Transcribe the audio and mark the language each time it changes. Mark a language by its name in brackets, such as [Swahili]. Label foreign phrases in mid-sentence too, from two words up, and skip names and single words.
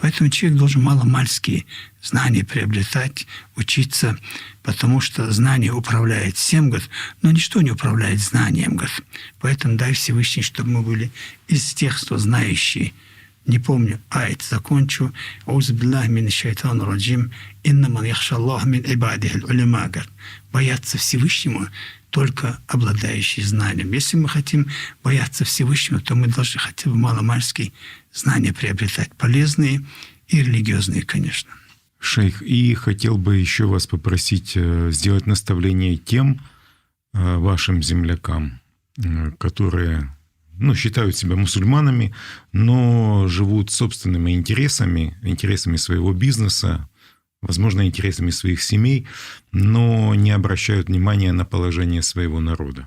[Russian] Поэтому человек должен маломальские знания приобретать, учиться, потому что знание управляет всем, говорит, но ничто не управляет знанием, говорит. Поэтому дай Всевышний, чтобы мы были из тех, кто знающие. Не помню, аят закончу. [Arabic] أعوذ بالله من الشيطان الرجيم. إنما يخشى الله من عباده العلماء. [Russian] Бояться Всевышнему только обладающие знанием. Если мы хотим бояться Всевышнего, то мы должны хотя бы маломальские знания приобретать, полезные и религиозные, конечно. Шейх, и хотел бы еще вас попросить сделать наставление тем вашим землякам, которые считают себя мусульманами, но живут собственными интересами своего бизнеса, возможно, интересами своих семей, но не обращают внимания на положение своего народа.